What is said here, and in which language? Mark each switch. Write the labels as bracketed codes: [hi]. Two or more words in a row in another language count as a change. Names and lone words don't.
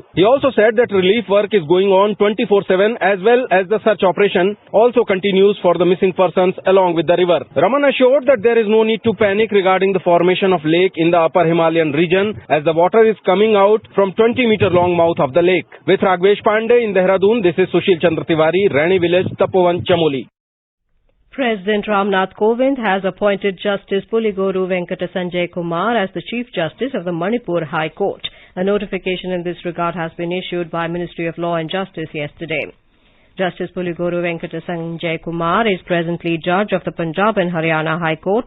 [en] He also said that relief work is going on 24/7 as well as the search operation also continues for the missing persons along with the river. Raman assured that there is no need to panic regarding the formation of lake in the upper Himalayan region as the water is coming out from 20-meter long mouth of the lake. With Ragvesh Pandey in Dehradun, this is Sushil Chandra Tiwari, Rani Village, Tapovan, Chamoli. President Ramnath Kovind has appointed Justice Puligoru Venkata Sanjay Kumar as the Chief Justice of the Manipur High Court. A notification in this regard has been issued by Ministry of Law and Justice yesterday. Justice Puligoru Venkata Sanjay Kumar is presently Judge of the Punjab and Haryana High Court.